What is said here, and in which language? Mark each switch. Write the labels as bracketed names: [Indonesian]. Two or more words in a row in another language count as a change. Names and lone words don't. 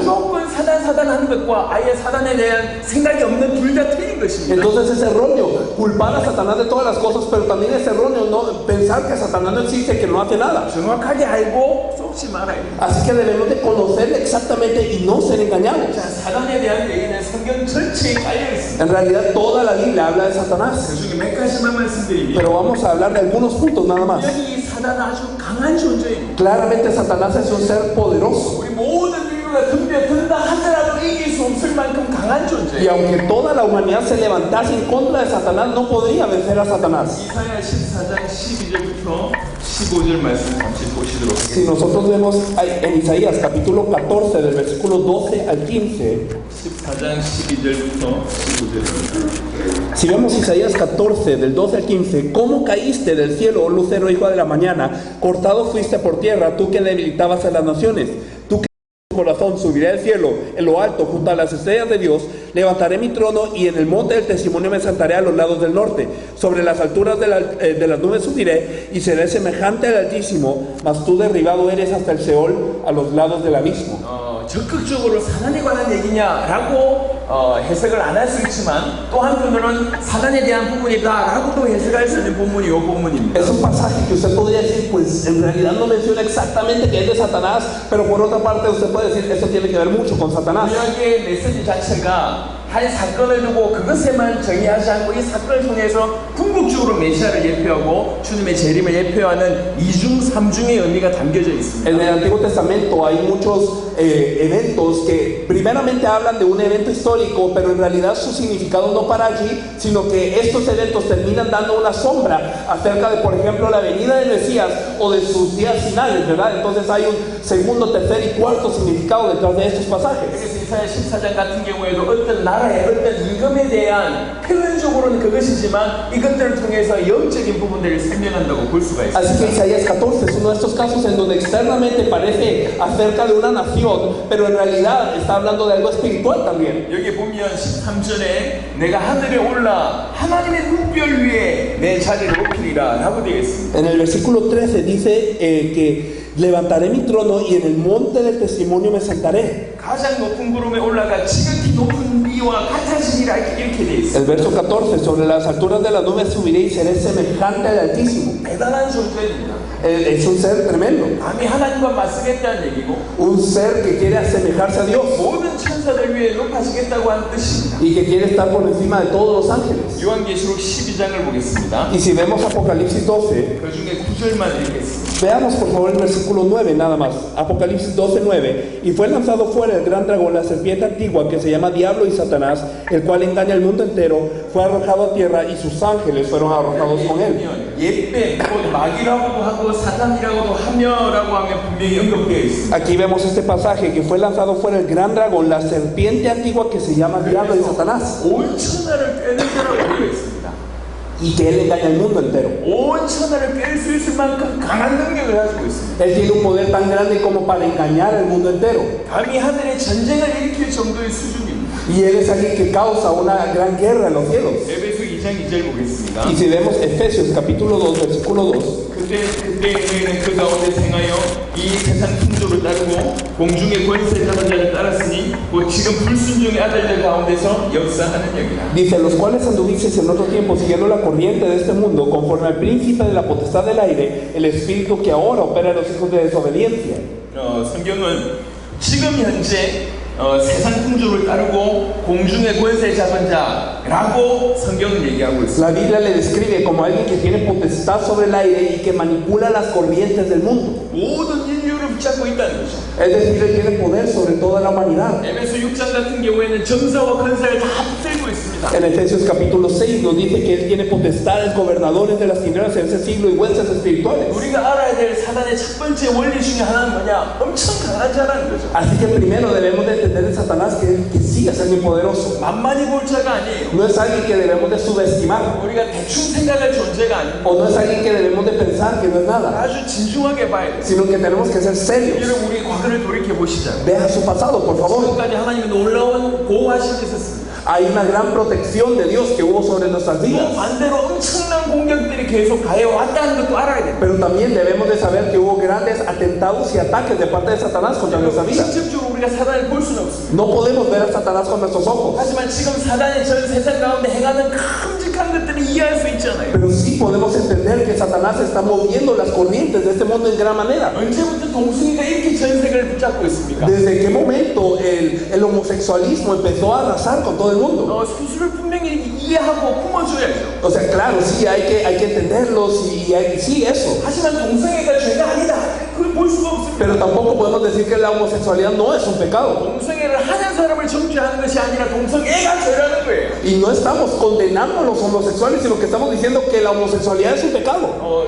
[Korean] 무조건 사단 하는 것과 아예 사단에 대한 생각이 없는 둘 다 틀린 것입니다. [Spanish] Entonces es erróneo culpar a Satanás de todas las cosas, pero también es erróneo no pensar que Satanás no existe, que no hace nada. [Korean] 정확하게 알고 쏙지 말아야 돼요. [Spanish] Así que debemos de conocerle exactamente y no ser engañados. [Korean] 자, 사단에 대한 얘기는 성경 전체에 깔려 있습니다. [Spanish] En realidad toda la Biblia habla de Satanás, [Korean] 그 중에 몇 가지만 말씀드리면 [Spanish] pero vamos a hablar de algunos puntos nada más. [Korean] 여기 사단은 아주 강한 존재입니다. [Spanish] Claramente Satanás es un ser poderoso, [Korean] 우리 모든 인류가 덤벼든다 하더라도 이길 수 없을 만큼 강한 y 존재예요. [Spanish] aunque toda la humanidad se levantase en contra de Satanás, no podría vencer a Satanás. [Korean] 이사야 14장 12절부터 15절 말씀 잠시 보시도록 Si 하겠습니다. [Spanish] nosotros vemos en Isaías capítulo 14 del versículo 12 al 15, [Korean] 14장 12절부터 15절입니다. [Spanish] si vemos Isaías 14 del 12 al 15, ¿cómo caíste del cielo, oh lucero, hijo de la mañana? Cortado fuiste por tierra, tú que debilitabas a las naciones. Tú que en tu corazón subiré al cielo, en lo alto, junto a las estrellas de Dios, levantaré mi trono y en el monte del testimonio me sentaré a los lados del norte. Sobre las alturas de las nubes subiré y seré semejante al Altísimo, mas tú derribado eres hasta el Seol, a los lados del abismo. [Korean] 적극적으로 사단에 관한 얘기냐라고 해석을 안 할 수 있지만 또 한편으로는 사단에 대한 부분이다라고도 해석할 수 있는 본문이 이 본문입니다. [Spanish] Es un pasaje que usted podría decir, pues en realidad no menciona exactamente que es de Satanás, pero por otra parte usted puede decir, esto tiene que ver mucho con Satanás. [Korean] 구약의 메시지 자체가 한 사건을 두고 그것에만 정의하지 않고 이 사건을 통해서 궁극적으로 메시아를 예표하고 주님의 재림을 예표하는 이중 삼중의 의미가 담겨져 있습니다. [Spanish] En el Antiguo Testamento hay muchos eventos que primeramente hablan de un evento histórico, pero en realidad su significado no para allí, sino que estos eventos terminan dando una sombra acerca de, por ejemplo, la venida del Mesías o de sus días finales, ¿verdad? Entonces hay un segundo, tercer y cuarto significado detrás de estos pasajes. [Korean] 그래서 이사야 14장 같은 경우에도 어떤 나라의 어떤 임금에 대한 표면적으로는 그것이지만 이것들을 통해서 영적인 부분들을 설명한다고 볼 수가 있습니다. [Spanish] Así que Isaías 14 es uno de estos casos en donde externamente parece acerca de una nación, pero en realidad está hablando de algo espiritual también. [Korean] 여기 보면 13절에 내가 하늘에 올라 하나님의 눈별 위에 내 자리를 높이리라 라고 되어 있습니다. [Spanish] En el versículo 13 dice que levantaré mi trono y en el monte del testimonio me sentaré. [Korean] 가장 높은 구름에 올라가 지극히 높은 비와 같아지리라 이렇게 되어 있습니다. [Spanish] El verso 14, sobre las alturas de las nubes subiré y seré semejante al Altísimo. [Korean] 대단한 존재입니다. [Spanish] Es un ser tremendo, [Korean] 감히 하나님과 맞서겠다는 얘기고 [Spanish] un ser que quiere asemejarse a Dios [Korean] 모든 천사들 위에 높아지겠다고 하는 뜻입니다. [Spanish] y que quiere estar por encima de todos los ángeles. [Korean] 요한계시록 12장을 보겠습니다. [Spanish] Y si vemos Apocalipsis 12, [Korean] 그 중에 9절만 읽겠습니다. [Spanish] veamos por favor el versículo 9 nada más. Apocalipsis 12:9. Y fue lanzado fuera el gran dragón, la serpiente antigua que se llama Diablo y Satanás, el cual engaña al mundo entero, fue arrojado a tierra y sus ángeles fueron arrojados con él. [Korean] 옛뱀, 곧 마귀라고도 하고 사탄이라고도 하며라고 하면 분명히 언급되어 있습니다. [Spanish] Aquí vemos este pasaje que fue lanzado fuera el gran dragón, la serpiente antigua que se llama Diablo y Satanás, [Korean] 온 천하를 꿰는 자라고 되어 있습니다. [Spanish] y que él engaña al mundo entero. [Korean] 온 천하를 깰 수 있을 만큼 강한 능력을 가지고 있습니다. [Spanish] Él tiene un poder tan grande como para engañar al mundo entero. [Korean] 감히 하늘에 전쟁을 일으킬 정도의 수준입니다. [Spanish] Y él es alguien que causa una gran guerra en los cielos. [Korean] 에베소 2장 2절 보겠습니다. [Spanish] Y si vemos Efesios capítulo 2, versículo 2, [Korean] 그때에는 그 가운데 행하여 이 세상 풍조를 따르고 공중의 권세 잡은 자를 따랐으니 곧 지금 불순종의 아들들 가운데서 역사하는 영이라. [Spanish] dice: los cuales anduvisteis en otro tiempo siguiendo la corriente de este mundo, conforme al príncipe de la potestad del aire, el espíritu que ahora opera en los hijos de desobediencia. [Korean] 성경은 지금 현재 세상 풍조를 따르고 공중의 권세 잡은 자라고 성경은 얘기하고 있습니다. [Spanish] La Biblia le describe como alguien que tiene potestad sobre el aire y que manipula las corrientes del mundo. [Korean] 모든 인류를 붙잡고 있다는 거죠. [Spanish] Es decir, él tiene poder sobre toda la humanidad. [Korean] 에베소 6장 같은 경우에는 정사와 권세를 다 붙들고 있습니다. [Spanish] En Efesios capítulo 6 nos dice que él tiene potestades, gobernadores de las tinieblas en ese siglo y huestes espirituales. [Korean] 우리가 알아야 될 사단의 첫 번째 원리 중에 하나는 뭐냐? 엄청 강한 자라는 거죠. [Spanish] Así que primero debemos de entender en Satanás que sí es alguien poderoso. [Korean] 만만히 볼 자가 아니에요. [Spanish] No es alguien que debemos de subestimar, [Korean] 우리가 대충 생각할 존재가 아니고 [Spanish] o no es alguien que debemos de pensar que no es nada, [Korean] 아주 진중하게 봐야 돼요. [Spanish] sino que tenemos que ser serios. [Korean] 여러분 우리 과거를 돌이켜 보시자. [Spanish] Vean su pasado, por favor. [Korean] 지금까지 하나님은 놀라운 보호하심이 있었습니다. [Spanish] Hay una gran protección de Dios que hubo sobre nuestras vidas. [Korean] 반대로 엄청난 공격들이 계속 가해왔다는 것도 알아야 돼요. [Spanish] Pero también debemos de saber que hubo grandes atentados y ataques de parte de Satanás contra nuestra vida. [Korean] 직접적으로 우리가 사단을 볼 수는 없습니다. [Spanish] No podemos ver a Satanás con nuestros ojos, [Korean] 하지만 지금 사단이 전 세상 가운데 행하는 큼직한 것들을 이해할 수 있잖아요. [Spanish] pero sí podemos entender que Satanás está moviendo las corrientes de este mundo en gran manera. [Korean] 언제부터 동성애가 이렇게 전 세계를 붙잡고 있습니까? [Spanish] ¿Desde qué momento el homosexualismo empezó a arrasar con todo el mundo? [Korean] 수술을 분명히 이해하고 품어줘야죠. [Spanish] O sea, claro, sí, hay que entenderlos sí, eso. [Korean] 하지만 동성애가 죄가 아니다. 그걸 볼 수가 없습니다. [Spanish] Pero tampoco podemos decir que la homosexualidad no es un pecado. [Korean] 동성애를 하는 사람을 정죄하는 것이 아니라 동성애가 죄라는 거예요. [Spanish] Y no estamos condenando a los homosexuales, sino que estamos diciendo que la homosexualidad es un pecado.